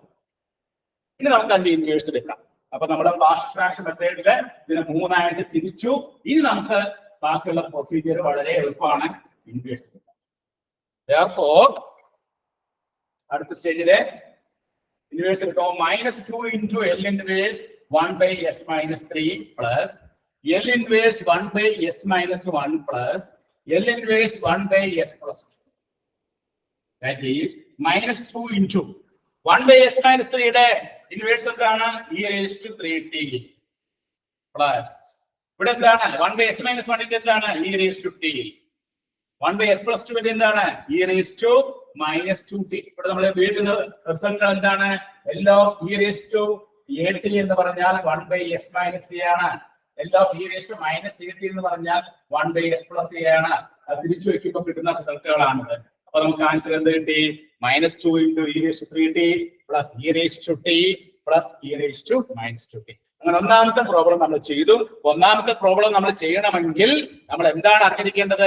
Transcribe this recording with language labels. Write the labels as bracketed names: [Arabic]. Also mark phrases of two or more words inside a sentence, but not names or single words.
[Malayalam] ഇനി നമുക്ക് അതിന്റെ ഇൻവേഴ്സ് എടുക്കാം. അപ്പൊ നമ്മുടെ പാർഷ്യൽ ഫ്രാക്ഷൻ മെത്തേഡില് ഇതിനെ 3 ആയിട്ട് തിരിച്ചു. ഇനി നമുക്ക് ബാക്കിയുള്ള പ്രൊസീജിയർ വളരെ എളുപ്പമാണ്. ഇൻവേഴ്സ് എടുക്കാം. Therefore, അടുത്ത സ്റ്റേജിലെ ഇൻവേഴ്സ് എടുക്കാം. [English] -2 into L inverse 1/s-3 plus L inverse 1/s-1 plus L inverse 1/s+2. That is -2 into [Malayalam] 1/s-3 യുടെ ഇൻവേഴ്സ് എന്താണ്? e⁻3t പ്ലസ് ഇവിടെ എന്താണ്? 1/s-1 ന്റെ എന്താണ്? e⁻t. 1/s+2 ന്റെ എന്താണ്? e⁻−2t. ഇവിടെ നമ്മൾ ഉപയോഗിക്കുന്ന റിസൾട്ട് എന്താണ്? L(e⁻at) എന്ന് പറഞ്ഞാൽ 1/s-a ആണ്. L(e⁻−at) എന്ന് പറഞ്ഞാൽ 1/s+a ആണ്. അത് തിരിച്ചു വെക്കുമ്പോൾ കിട്ടുന്ന റിസൾട്ടുകളാണിത്. അപ്പൊ നമുക്ക് ആൻസർ എന്ത് കിട്ടി? [English] -2 into e⁻3t plus e⁻t plus e⁻−2t. [Malayalam] അങ്ങനെ ഒന്നാമത്തെ പ്രോബ്ലം നമ്മൾ ചെയ്തു. ഒന്നാമത്തെ പ്രോബ്ലം നമ്മൾ ചെയ്യണമെങ്കിൽ നമ്മൾ എന്താണ് അറിഞ്ഞിരിക്കേണ്ടത്?